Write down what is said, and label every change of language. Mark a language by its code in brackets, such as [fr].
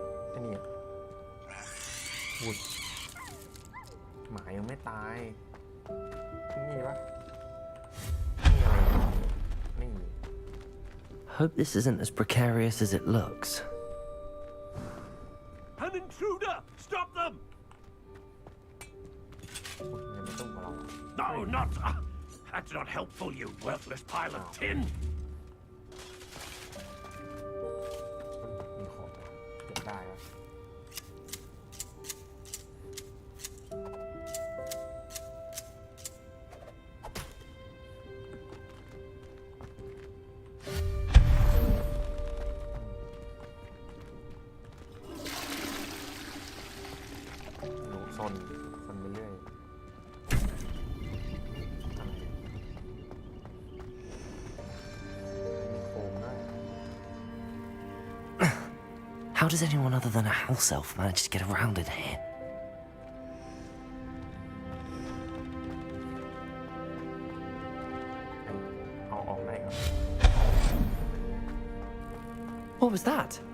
[th] ไอ้นี่วุดหมายังไม่ตายนี่ปะนี่อะไรนี่ [en] Hope this isn't as precarious as it looks. An intruder! Stop them! [th] ยังไม่ต้องมาลอง [en] No, not. That's not helpful, you worthless pile of tin. [th] มีของเก็บได้ปะหนูซนไปเรื่อยอะไรมีโคมด้วย [en] How does anyone other than a house elf manage to get around in here? [th] เอาออกได้ครับ [en] What was that?